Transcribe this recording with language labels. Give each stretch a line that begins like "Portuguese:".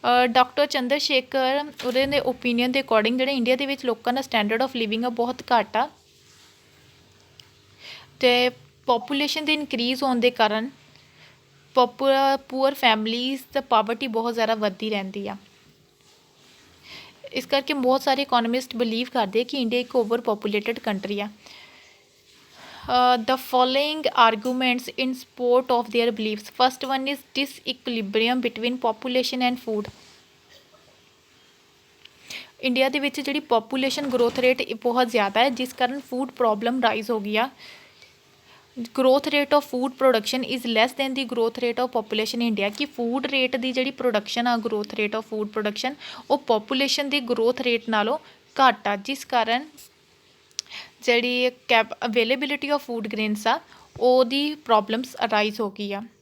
Punjabi: Doctor Chandra Shekhar ਉਹਦੇ ਦੇ opinion ਦੇ ਅਕੋਰਡਿੰਗ ਜਿਹੜੇ ਇੰਡੀਆ ਦੇ ਵਿੱਚ ਲੋਕਾਂ ਦਾ ਸਟੈਂਡਰਡ ਆਫ ਲਿਵਿੰਗ ਆ ਬਹੁਤ ਘੱਟ ਆ, ਅਤੇ ਪੋਪੂਲੇਸ਼ਨ ਦੇ ਇਨਕਰੀਜ਼ ਹੋਣ ਦੇ ਕਾਰਨ ਪੂਅਰ ਫੈਮਲੀਜ਼ ਦਾ ਪਾਵਰਟੀ ਬਹੁਤ ਜ਼ਿਆਦਾ ਵੱਧਦੀ ਰਹਿੰਦੀ ਆ। ਇਸ ਕਰਕੇ ਬਹੁਤ ਸਾਰੇ ਇਕੋਨਮਿਸਟ ਬਿਲੀਵ ਕਰਦੇ ਕਿ ਇੰਡੀਆ ਇੱਕ ਓਵਰ ਪੋਪੂਲੇਟਡ ਕੰਟਰੀ ਆ।
English: The following arguments in support of their beliefs. First one is disequilibrium between population and food.
Punjabi: India ਦੇ ਵਿੱਚ ਜਿਹੜੀ ਪੋਪੂਲੇਸ਼ਨ ਗਰੋਥ ਰੇਟ ਬਹੁਤ ਜ਼ਿਆਦਾ ਹੈ, ਜਿਸ ਕਾਰਨ ਫੂਡ ਪ੍ਰੋਬਲਮ ਰਾਈਜ਼ ਹੋ ਗਈ ਆ।
English: Growth rate of food production is less than the growth rate of population India.
Punjabi: ਕਿ ਫੂਡ ਰੇਟ ਦੀ ਜਿਹੜੀ ਪ੍ਰੋਡਕਸ਼ਨ ਆ, growth rate of food production ਉਹ ਪੋਪੂਲੇਸ਼ਨ ਦੀ ਗਰੋਥ ਰੇਟ ਨਾਲੋਂ ਘੱਟ ਆ, ਜਿਸ ਕਾਰਨ ਜਿਹੜੀ ਅਵੇਲੇਬਿਲਿਟੀ ਆਫ ਫੂਡ ਗ੍ਰੇਨਸ ਆ ਉਹਦੀ ਪ੍ਰੋਬਲਮਸ ਅਰਾਈਜ਼ ਹੋ ਗਈ ਆ।